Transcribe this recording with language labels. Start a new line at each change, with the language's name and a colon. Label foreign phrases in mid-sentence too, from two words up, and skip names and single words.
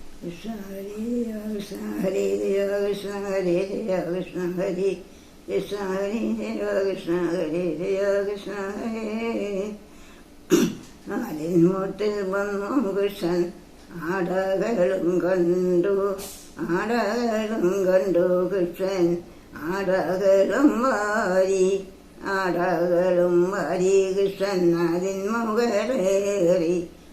Sanskrit: कृष्ण हरे कृष्ण हरे कृष्ण हरे कृष्ण हरे कृष्ण हरे कृष्ण हरे कृष्ण हरे
Malayalam: ആലിൻമുട്ടിൽ വന്നു കൃഷ്ണൻ ആടകളും കണ്ടു കൃഷ്ണൻ ആടകളും വാരി കൃഷ്ണൻ അതിന്മുകളേറി